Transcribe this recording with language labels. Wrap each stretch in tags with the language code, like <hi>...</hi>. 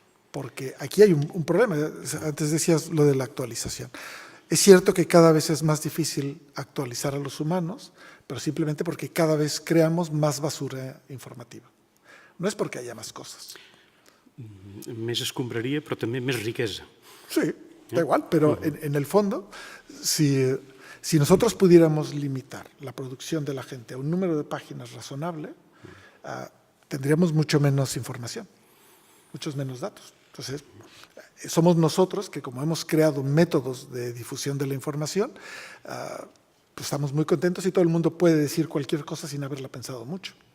<es>Porque aquí hay un problema. Antes decías lo de la actualización. Es cierto que cada vez es más difícil actualizar a los humanos, pero simplemente porque cada vez creamos más basura informativa. No es porque haya más cosas.</es> <ca>Més escombraria, però també més riquesa.</ca> <es>Sí, da igual, pero en el fondo, si nosotros pudiéramos limitar la producción de la gente a un número de páginas razonable, tendríamos mucho menos información, muchos menos datos. Entonces, somos nosotros que, como hemos creado métodos de difusión de la información, pues estamos muy contentos y todo el mundo puede decir cualquier cosa sin haberla pensado mucho.</es>